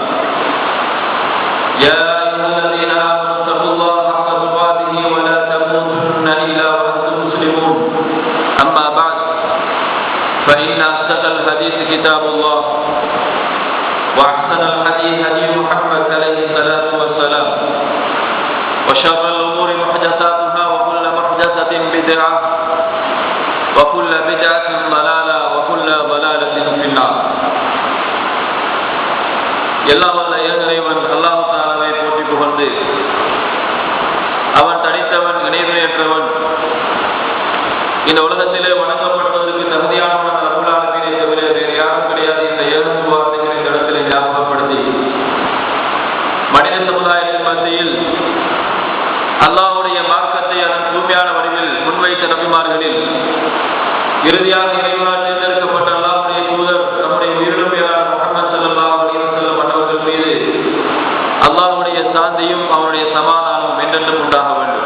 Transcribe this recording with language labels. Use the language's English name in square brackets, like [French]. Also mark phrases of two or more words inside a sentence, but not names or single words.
[Arabic] يا أيها الذين آمنوا اتقوا الله حق تقاته ولا تموتن إلا وأنتم مسلمون أما بعد فإن أصدق الحديث كتاب الله وأحسن الحديث هدي محمد عليه الصلاة والسلام وشر الأمور محدثاتها وكل محدثة بدعة وكل بدعة ضلالة وكل ضلالة في النار. [Tamil] எல்லாம் வல்ல இறைவன் அல்லாஹ் தஆலாவை போற்றி புகழ்ந்து அவன் தனித்தவன் இணையற்றவன் இந்த உலகத்திலே வணங்கப்படுவதற்கு தகுதியானவன் [Arabic] رب العالمين [Tamil] தவிர வேறு யாரும் கிடையாது என்ற ஏழு வார்த்தைகளை இந்த இடத்திலே ஞாபகப்படுத்தி மனித சமுதாயத்தின் மத்தியில் அல்லாஹ்வுடைய மார்க்கத்தை அதன் தூய்மையான வடிவில் முன்வைத்த நபிமார்களில் இறுதியாக இறைவனால் தேர்ந்தெடுக்கப்பட்ட அல்லாஹ்வுடைய தூதர் நம்முடைய உயிரிலும் மேலான முஹம்மது [Arabic] صلى الله عليه وسلم [Tamil] அவர்கள் மீது அல்லாஹ்வுடைய சாந்தியும் அவருடைய சமாதானமும் என்றென்றும் உண்டாக வேண்டும்.